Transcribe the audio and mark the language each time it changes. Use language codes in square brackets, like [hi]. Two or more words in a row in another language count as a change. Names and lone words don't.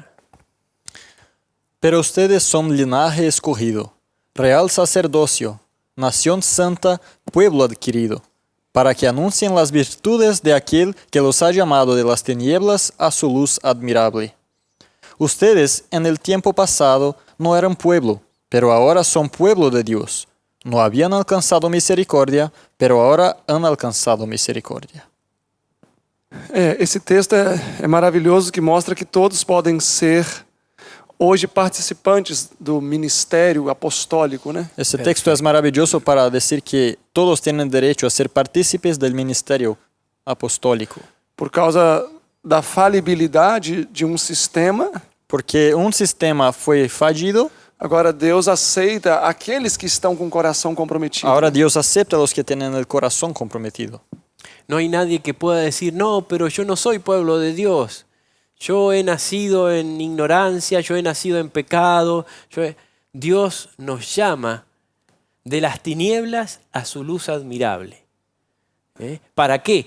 [es] Pero ustedes son linaje escogido, real sacerdocio, nación santa, pueblo adquirido, para que anuncien las virtudes de aquel que los ha llamado de las tinieblas a su luz admirable. Ustedes en el tiempo pasado no eran pueblo, pero ahora son pueblo de Dios. No habían [pt] alcançado misericórdia, [es] pero ahora han [pt] alcançado misericórdia. Esse texto é maravilhoso, que mostra que todos podem ser hoje participantes do ministério apostólico, né? Esse texto é maravilhoso para dizer que todos têm direito a ser partícipes do ministério apostólico. Por causa da falibilidade de um sistema, Porque sistema foi fallido, agora Deus aceita aqueles que estão com o coração comprometido. agora Deus aceita os que têm o coração comprometido. [es] No hay nadie que pueda decir, no, pero yo no soy pueblo de Dios. Yo he nacido en ignorancia, yo he nacido en pecado. Dios nos llama de las tinieblas a su luz admirable. ¿Para qué?